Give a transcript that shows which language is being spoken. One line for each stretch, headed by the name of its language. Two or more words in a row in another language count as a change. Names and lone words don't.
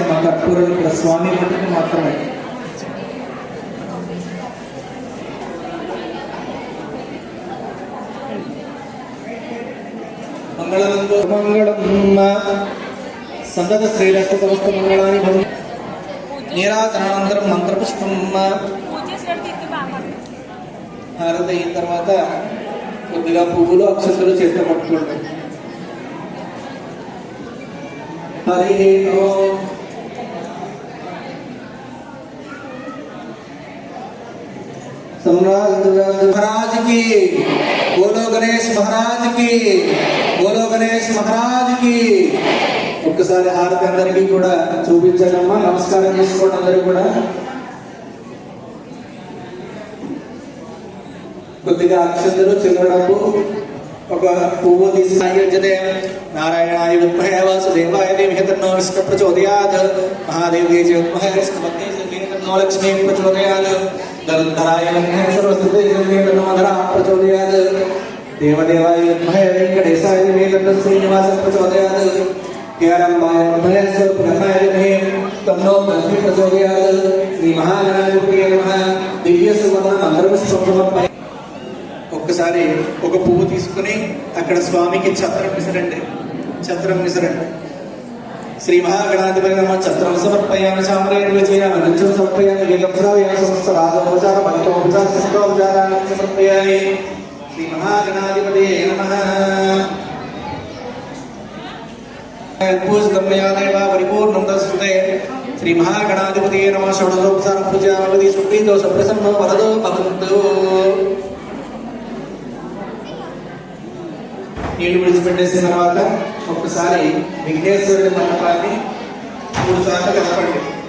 Telugu: మా కర్పూరం ఇక్కడ స్వామి మట్టుకు మాత్రమే.
Sanskrit: మంగళం సంతత శ్రీరస్తు సమస్త మంగళాన్ని భవ.
Telugu: నీరాజనానంతరం మంత్రపుష్పం హారతి అయిన తర్వాత కొద్దిగా పువ్వులు అక్షంతలు చేత పట్టుకోండి.
Sanskrit: హరి ఓం.
Hindi: महाराज की बोलो, गणेश महाराज की बोलो, गणेश महाराज की.
Telugu: ఒక్కసారి హారతి అందరికీ కూడా చూపించడమ్మా. నమస్కారం చేసుకోండి అందరూ కూడా. కొద్దిగా అక్షంతలు చిల్లడపు ఒక పువ్వు తీసుకునే
Sanskrit: నారాయణాయ విద్మహే వాసుదేవాయ ధీమహి తన్నో విష్ణుః ప్రచోదయాత్. మహాదేవ్యై చ విద్మహే విష్ణుపత్న్యై తన్నో లక్ష్మీ ప్రచోదయాత్. ధరాయ సర్వస్థితే తన్నోధరః ప్రచోదయాత్. దేవదేవాయ విద్మహే వెంకటేశాయ ధీమహి తన్నో శ్రీనివాసః ప్రచోదయాత్. ह्यारंभाय विद्महे ब्रह्माय धीमहि तन्नो लक्ष्मी प्रचोदयात्. శ్రీ మహాగణాధిపతయే నమః. దివ్య సువర్ణ మంత్రపుష్పం సమర్పయామి.
Telugu: ఒక్కసారి ఒక పువ్వు తీసుకుని అక్కడ స్వామికి ఛత్రం విసరండి. ఛత్రం విసరండి.
Sanskrit: శ్రీ మహాగణాధిపతి నమః. ఛత్రం సమర్పయామి. సామ్రాజ్యం విజయామి. రుచం సమర్పయామి. గీతం శ్రావయామి. సమస్త రాజోపచార పంచోపచార శిష్టోపచారాన్ని సమర్పయామి. శ్రీ మహాగణాధిపతయే నమః. पूजगम्यादेवा परिपूर्णं दस्ते. श्री महागणाधिपतये नमः. षोडशोपचार पूजावधि सुप्रीतो सप्रसन्नो वरदो भवन्तु.
Telugu: నీళ్లు విడిచిపెట్టేసిన తర్వాత ఒక్కసారి విఘ్నేశ్వరుడి మండపాన్ని 3 సార్లు కలపండి.